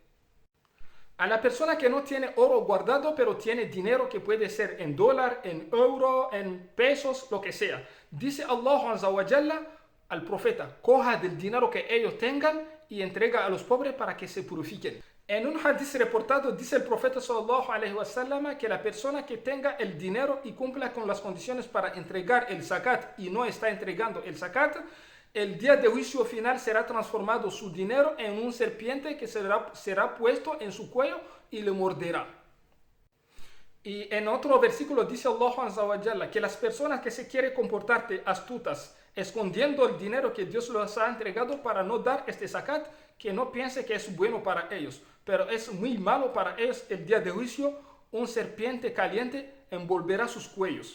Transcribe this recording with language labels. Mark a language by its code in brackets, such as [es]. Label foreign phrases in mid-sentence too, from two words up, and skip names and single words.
[es] A la persona que no tiene oro guardado, pero tiene dinero que puede ser en dólar, en euro, en pesos, lo que sea. Dice [ar] الله عز وجل [es] al profeta, coja del dinero que ellos tengan y entrega a los pobres para que se purifiquen. En un hadith reportado dice el profeta [ar] صلى الله عليه وسلم [es] que la persona que tenga el dinero y cumpla con las condiciones para entregar el zakat y no está entregando el zakat, el día de juicio final será transformado su dinero en un serpiente que será puesto en su cuello y le morderá. Y en otro versículo dice [ar] الله عز وجل [es] que las personas que se quieren comportarte astutas, escondiendo el dinero que Dios les ha entregado para no dar este zakat, que no piense que es bueno para ellos, pero es muy malo para ellos el día de juicio, un serpiente caliente envolverá sus cuellos.